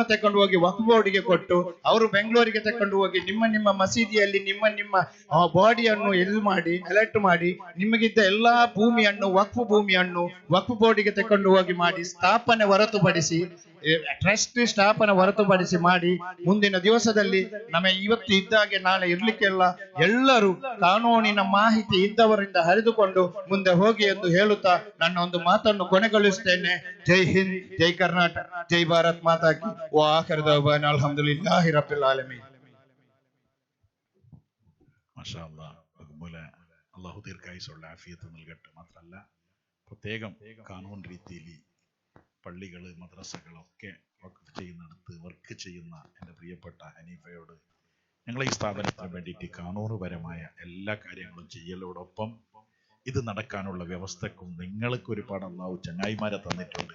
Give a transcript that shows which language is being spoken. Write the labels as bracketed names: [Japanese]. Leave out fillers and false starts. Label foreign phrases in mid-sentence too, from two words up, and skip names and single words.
[Kannada] ತಕೊಂಡು ಹೋಗಿ ವಕ್ಫ್ ಬೋರ್ಡ್ಗೆ ಕೊಟ್ಟು ಅವರು ಬೆಂಗಳೂರಿಗೆ ತಕೊಂಡು ಹೋಗಿ ನಿಮ್ಮ ಮಸೀದಿಯಲ್ಲಿ ನಿಮ್ಮ ಬಾಡಿಯನ್ನು ಅಲರ್ಟ್ ಮಾಡಿ ನಿಮಗಿದ್ದ ಎಲ್ಲಾ ಭೂಮಿಯನ್ನು ವಕ್ಫ್ ಬೋರ್ಡ್ಗೆ ತಕೊಂಡು ಹೋಗಿ ಮಾಡಿ ಸ್ಥಾಪನೆ ಹೊರತುಪಡಿಸಿ ಟ್ರಸ್ಟ್ ಸ್ಥಾಪನೆ ಹೊರತುಪಡಿಸಿ ಮಾಡಿ ಮುಂದಿನ ದಿವಸದಲ್ಲಿ ಇವತ್ತು ಇದ್ದಾಗೆ ನಾಳೆ ಇರ್ಲಿಕ್ಕೆಲ್ಲ ಎಲ್ಲರೂ ಕಾನೂನಿನ ಮಾಹಿತಿ ಇದ್ದವರಿಂದ ಹರಿದುಕೊಂಡು ಮುಂದೆ ಹೋಗಿ ಎಂದು ಹೇಳುತ್ತಾ ನನ್ನ ಒಂದು ಮಾತನ್ನು ಕೊನೆಗೊಳಿಸುತ್ತೇನೆ. [Hindi] जय हिंद, [Kannada] ಜೈ ಕರ್ನಾಟಕ, [Hindi] जय भारत माता की. [Arabic] و آخر دعوانا الحمد لله رب العالمين. ما شاء الله [Malayalam] അല്ലാഹു ദീർഘായുസ്സുള്ള ആഫിയത്ത് നൽകട്ടെ. മാത്രമല്ല പ്രത്യേകം കാനൂൺ രീതിയിൽ പള്ളികൾ, മദ്രസകളൊക്കെ വർക്ക് ചെയ്യുന്ന എൻ്റെ പ്രിയപ്പെട്ട ഹനീഫയോട് ഞങ്ങൾ ഈ സ്ഥാപനത്തിന് വേണ്ടിയിട്ട് കാനൂനുപരമായ എല്ലാ കാര്യങ്ങളും ചെയ്യലോടൊപ്പം ഇത് നടക്കാനുള്ള വ്യവസ്ഥക്കും നിങ്ങൾക്ക് ഒരുപാട് അല്ലാഹു ചങ്ങായിമാരെ തന്നിട്ടുണ്ട്.